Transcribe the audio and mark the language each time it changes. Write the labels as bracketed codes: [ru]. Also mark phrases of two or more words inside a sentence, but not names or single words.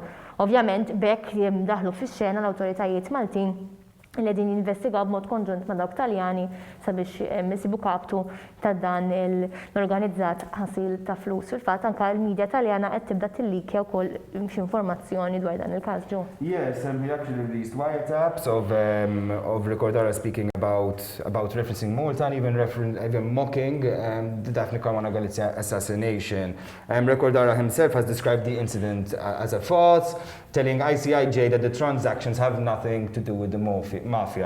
[mt] Ovvjament bekk daħlu fix-xena l-awtoritajiet Maltin li qegħdin jinvestigaw b'mod konġunt ma' dawk Taljani sabiex isibu kaptu ta' dan l-organizzat ħasil ta' flus. Fil-fatt anke l-medja Taljana qed tibda tillikja wkoll xi informazzjoni dwar dan il-każ ġew. [en] Yes, he actually released wiretaps of Ricordare speaking about referencing Malta and even mocking the Daphne Caruana Galizia assassination. Ricordare himself has described the incident as a farce, telling ICIJ that the transactions have nothing to do with the mafia.